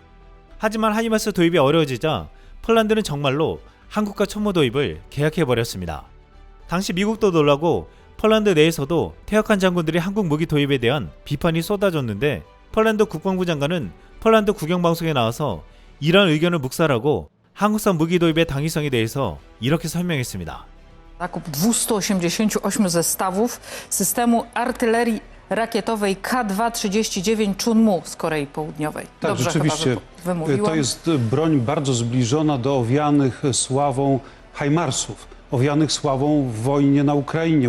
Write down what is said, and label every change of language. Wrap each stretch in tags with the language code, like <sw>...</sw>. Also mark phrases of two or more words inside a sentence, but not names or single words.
<ko>하지만 하이마스 도입이 어려워지자 폴란드는 정말로 한국과 천무 도입을 계약해버렸습니다. 당시 미국도 놀라고 폴란드 내에서도 퇴역한 장군들이 한국 무기 도입에 대한 비판이 쏟아졌는데 폴란드 국방부 장관은 폴란드 국영방송에 나와서 이런 의견을 묵살하고 한국산 무기 도입의 당위성에 대해서 이렇게 설명했습니다.</ko> <pl>Zakup 288 zestawów systemu artylerii rakietowej K2-39 Chunmu z Korei Południowej. Tak, Dobrze rzeczywiście. chyba wymówiłam. To jest broń bardzo zbliżona do owianych sławą Hajmarsów, owianych sławą w wojnie na Ukrainie.</pl>